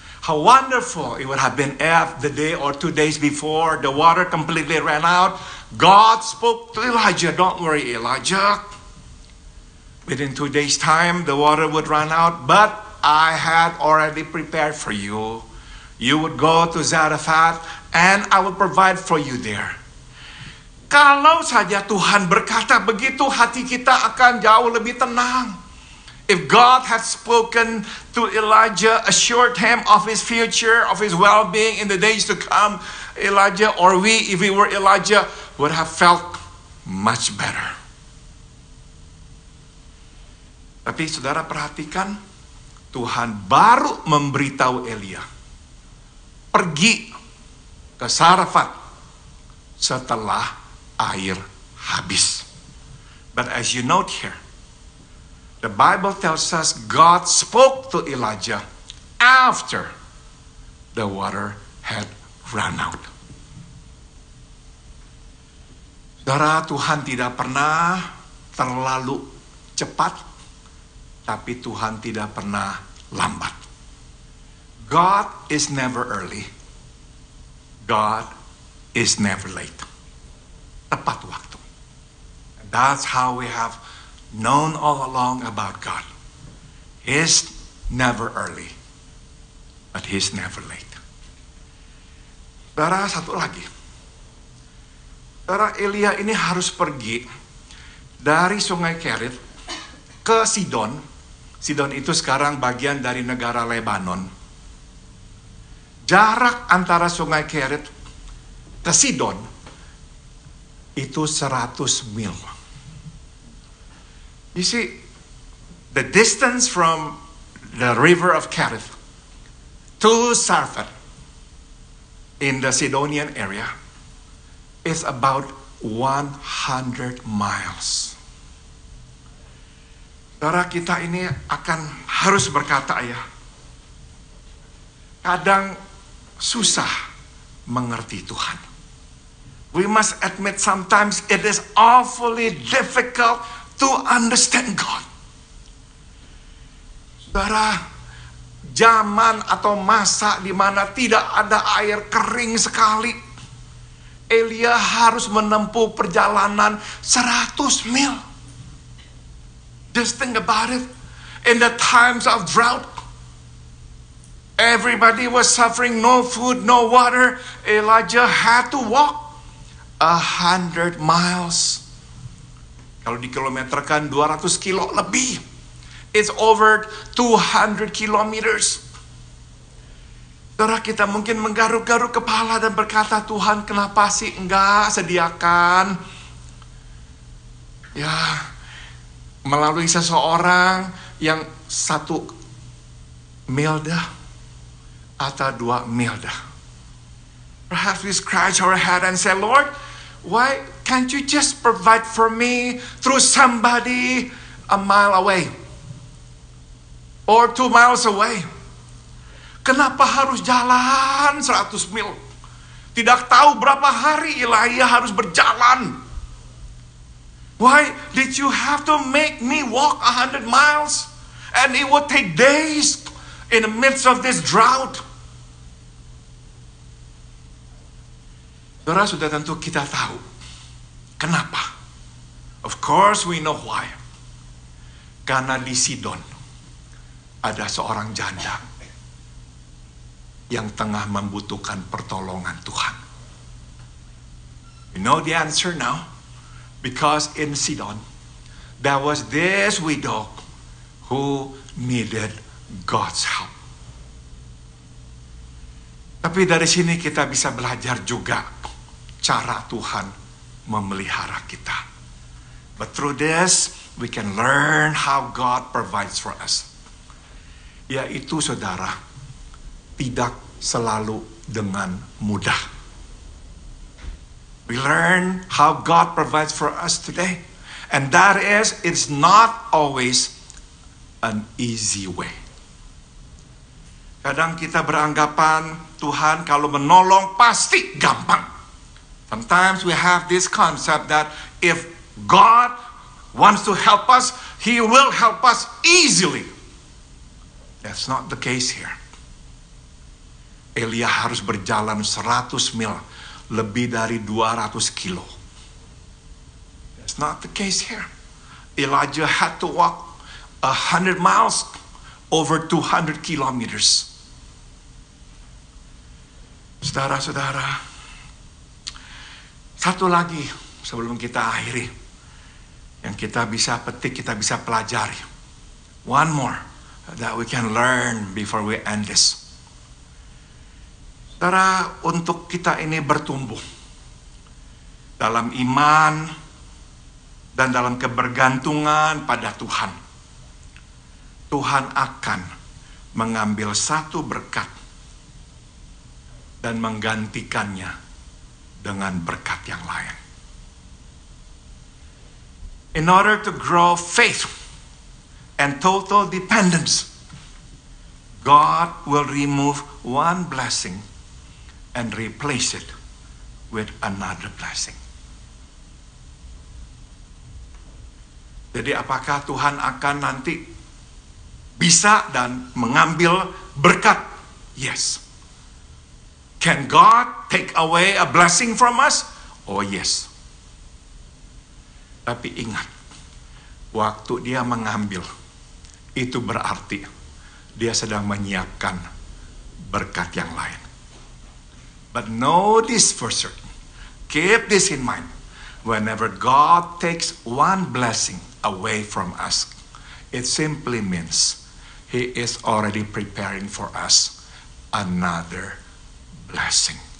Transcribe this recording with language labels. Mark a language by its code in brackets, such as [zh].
[en] How wonderful it would have been if the day or 2 days before the water completely ran out, God spoke to Elijah, don't worry Elijah. Within 2 days' time, the water would run out, but I had already prepared for you. You would go to Zarephath, and I will provide for you there. [id] Kalau saja Tuhan berkata begitu, hati kita akan jauh lebih tenang. [en] If God had spoken to Elijah, assured him of his future, of his well-being in the days to come, Elijah, or we, if we were Elijah, would have felt much better. [id] Tapi saudara perhatikan, Tuhan baru memberitahu Elia, pergi ke Zarephath setelah air habis. [en] But as you note here, the Bible tells us God spoke to Elijah after the water had run out. [id] Saudara, Tuhan tidak pernah terlalu cepat, tapi Tuhan tidak pernah lambat. [en] God is never early. God is never late. [id] Tepat waktu. [en] And that's how we have known all along about God. He's never early, but He's never late. [id] Saudara, satu lagi. Saudara, Elia ini harus pergi dari Sungai Kerit ke Sidon. Sidon itu sekarang bagian dari negara Lebanon. Jarak antara Sungai Kerit ke Sidon itu 100 mil. [en] You see, the distance from the river of Kerit to Sarfat in the Sidonian area is about 100 miles. [id] Saudara, kita ini akan harus berkata ya, kadang susah mengerti Tuhan. [en] We must admit sometimes it is awfully difficult to understand God. [id] Saudara, zaman atau masa di mana tidak ada air kering sekali, Elia harus menempuh perjalanan 100 mil. [en] Just think about it. In the times of drought, everybody was suffering, no food, no water. Elijah had to walk 100 miles. [id] Kalau dikilometerkan 200 kilo lebih. [en] It's over 200 kilometers. [id] Saudara, kita mungkin menggaruk-garuk kepala dan berkata, Tuhan kenapa sih enggak sediakan ya melalui seseorang yang 1 mil dah atau 2 mil dah. [en] Perhaps we scratch our head and say, Lord, why can't you just provide for me through somebody a mile away or 2 miles away? [id] Kenapa harus jalan 100 mil? Tidak tahu berapa hari Elia harus berjalan. [en] Why did you have to make me walk 100 miles? And it would take days in the midst of this drought. [id] Saudara, sudah tentu kita tahu kenapa. [en] Of course we know why. [id] Karena di Sidon ada seorang janda yang tengah membutuhkan pertolongan Tuhan. [en] You know the answer now? Because in Sidon, there was this widow who needed God's help. [id] Tapi dari sini kita bisa belajar juga cara Tuhan memelihara kita. [en] But through this, we can learn how God provides for us. [id] Yaitu, saudara, tidak selalu dengan mudah. [en] We learn how God provides for us today. And that is, it's not always an easy way. [id] Kadang kita beranggapan Tuhan kalau menolong pasti gampang. [en] Sometimes we have this concept that if God wants to help us, He will help us easily. That's not the case here. [id] Elia harus berjalan 100 mil, lebih dari 200 kilo. [en] That's not the case here. Elijah had to walk 100 miles, over 200 kilometers. [id] Saudara-saudara, satu lagi sebelum kita akhiri, yang kita bisa petik, kita bisa pelajari. [en] One more that we can learn before we end this. [id] Saudara, untuk kita ini bertumbuh dalam iman dan dalam kebergantungan pada Tuhan, Tuhan akan mengambil satu berkat dan menggantikannya dengan berkat yang lain. [en] In order to grow faith and total dependence, God will remove one blessing and replace it with another blessing. [id] Jadi apakah Tuhan akan nanti bisa dan mengambil berkat? [en] Yes. Can God take away a blessing from us? Oh yes. [id] Tapi ingat, waktu dia mengambil, itu berarti dia sedang menyiapkan berkat yang lain. [en] But know this for certain. Keep this in mind. Whenever God takes one blessing away from us, it simply means He is already preparing for us another blessing.